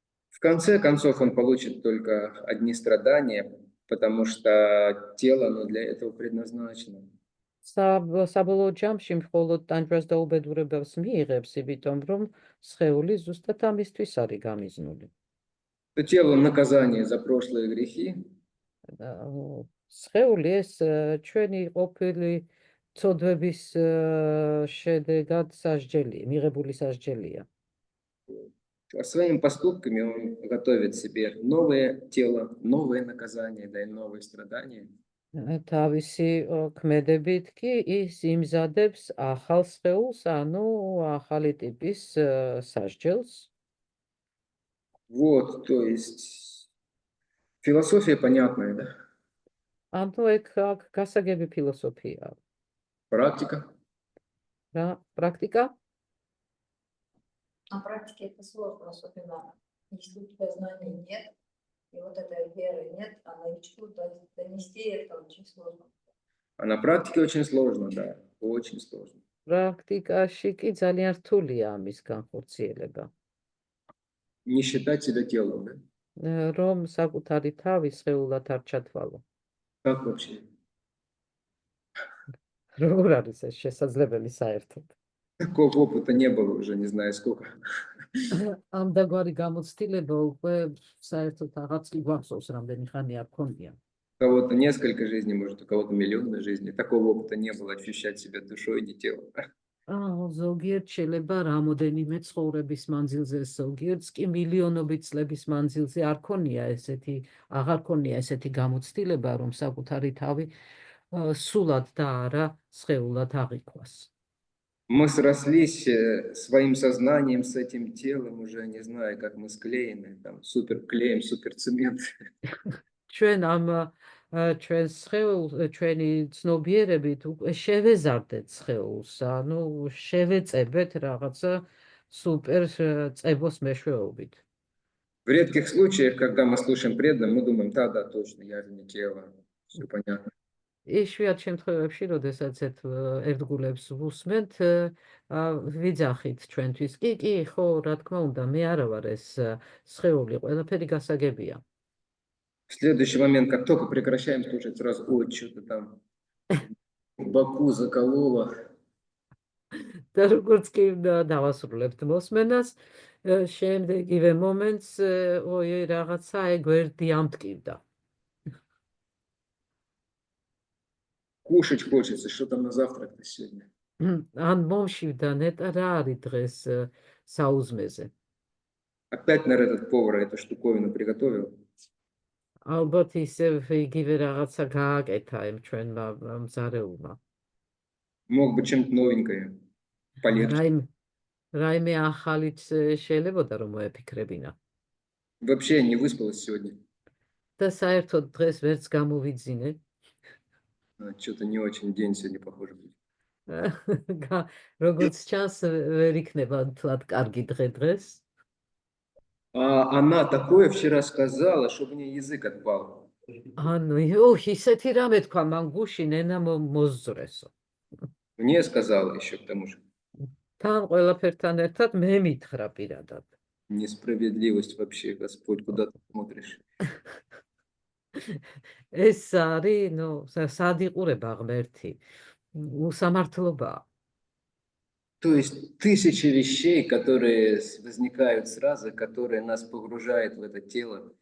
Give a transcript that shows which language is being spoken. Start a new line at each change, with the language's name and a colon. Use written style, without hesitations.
Russian: В конце концов он получит только одни страдания, потому что тело, оно для этого предназначено.
Georgian: საბოლოო ჯამში მხოლოდ ტანჯვას და უბედურებას მიიღებს, იმიტომ რომ სხეული ზუსტად ამისთვის არის გამიზნული.
Russian: Это тело наказание за прошлые грехи,
Georgian: სხეული ეს ჩვენი ყოფილი ცოდვების შედეგად სასჯელი, მიღებული სასჯელია.
Russian: а своими поступками он готовит себе новое тело, новое наказание, да и новые страдания.
Georgian: თავისი ქმედებით კი ის იმზადებს ახალ სხეულს, ანუ ახალი ტიპის სასჯელს.
Russian: Вот, то есть философия понятная, да?
Georgian: ანუ ეგ გასაგები ფილოსოფია.
Russian: Практика.
Georgian: რა практика?
Russian: На практике это сложно, особенно если у тебя знаний нет, и вот этой веры нет, а новичку донести это очень сложно. А на практике очень сложно, да, очень сложно.
Georgian: პრაქტიკაში კი ძალიან რთულია ამის განხორციელება.
Russian: Не считать себя телом, да?
Georgian: რომ საკუთარი თავი სხეულად არ ჩათვალო.
Russian: Как вообще?
Georgian: როგორ არის ეს შესაძლებელი საერთოდ?
Russian: Такого опыта не было уже, не знаю сколько.
Georgian: ამ დაგვარი გამოცდილება უკვე საერთოდ აღარც კი გვახსოვს რამდენი ხანი არ ქონია.
Russian: У кого-то несколько жизней, может, у кого-то миллионы жизней. Такого опыта не было, ощущать себя душой, не телом.
Georgian: ზოგიერთ შეიძლება რამოდენიმე ცხოვრების მანძილზე, ზოგიერთს კი მილიონობით წლების მანძილზე არ ქონია აღარ ქონია ესეთი გამოცდილება, რომ საკუთარი თავი სულად და არა სხეულად აღიქვას.
Russian: Мы срослись своим сознанием с этим телом, уже не знаю, как мы склеены, там, суперклеем, суперцемент.
Georgian: ჩვენ ამ ჩვენს სხეულს, ჩვენი ცნობიერებით უკვე შევეზარდეთ სხეულს, ანუ შევეწებეთ რაღაცა სუპერ წებოს მეშვეობით.
Russian: В редких случаях, когда мы слушаем преданных, мы думаем, да, точно, я же не тело, все понятно.
Georgian: იშვიათ შემთხვევებში, როდესაც ერთგულებს ვუსმენთ, ვიძახით ჩვენთვის, კი, ხო, რა თქმა უნდა, მე არა ვარ ეს სხეული, ყველაფერი გასაგებია.
Russian: В следующий момент, как только прекращаем слушать, сразу, ой, что-то там в боку закололо.
Georgian: და როგორც კი დავასრულებთ მოსმენას, შემდეგივე მომენტს, ой, რაღაცა გვერდი ამტკივდა.
Russian: Кушать хочется, что там на завтрак-то сегодня?
Georgian: ან მომშივდა ნეტა რა არის დღეს საუზმეზე.
Russian: Опять, наверное, этот повар эту штуковину приготовил.
Georgian: ალბათ ისევ იგივე რაღაცა გააკეთა იმ ჩვენმა მზარეულმა.
Russian: Мог бы чем-то новенькое, полегче.
Georgian: რაიმე ახალიც შეიძლებოდა რომ მოეფიქრებინა.
Russian: Вообще не выспалась сегодня.
Georgian: და საერთოდ დღეს ვერც გამოვიძინე.
Russian: Что-то не очень день сегодня похоже будет.
Georgian: როგორც ჩანს ვერ იქნება თლად კარგი დღე დღეს.
Russian: А она такое вчера сказала, что мне язык отпал.
Georgian: ანუ ისეთი რამე თქვა მან გუშინ ენა მოსძრესო.
Russian: Мне сказала еще к тому же.
Georgian: თან ყველაფერთან ერთად მე მითხრა პირადად.
Russian: Несправедливость вообще, Господь, куда ты смотришь?
Georgian: ეს არის, სად იყურება ღმერთი. უსამართლობაა.
Russian: То есть тысячи вещей, которые возникают сразу, которые нас погружают в это тело.